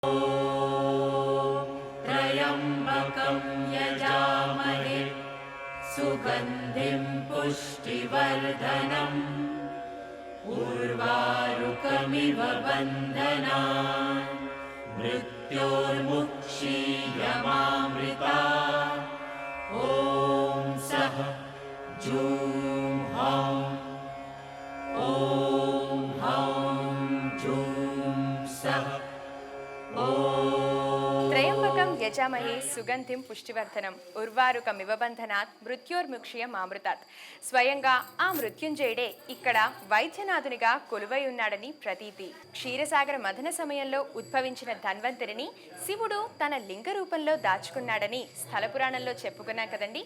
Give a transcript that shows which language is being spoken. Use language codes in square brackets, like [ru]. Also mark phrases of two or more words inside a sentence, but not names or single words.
[sa] त्र्यम्बकं यजामहे सुगन्धिं पुष्टिवर्धनम् उर्वारुकमिव बन्धनान् मृत्योर्मुक्षीयमामृतात् ॐ सः जूं हौं ॐ हौं जूं सः త్రయంబకం యజామహే సుగంధిం పుష్టివర్ధనం ఉర్వారుకమివ బంధనాత్ మృత్యోర్ముక్షీయమామృతాత్. [te] స్వయంగా ఆ మృత్యుంజయుడే ఇక్కడ వైద్యనాథునిగా కొలువై ఉన్నాడని ప్రతీతి. క్షీరసాగర మథన సమయంలో ఉద్భవించిన ధన్వంతరిని శివుడు తన లింగ రూపంలో దాచుకున్నాడని స్థల పురాణంలో చెప్పుకున్నాం కదండి.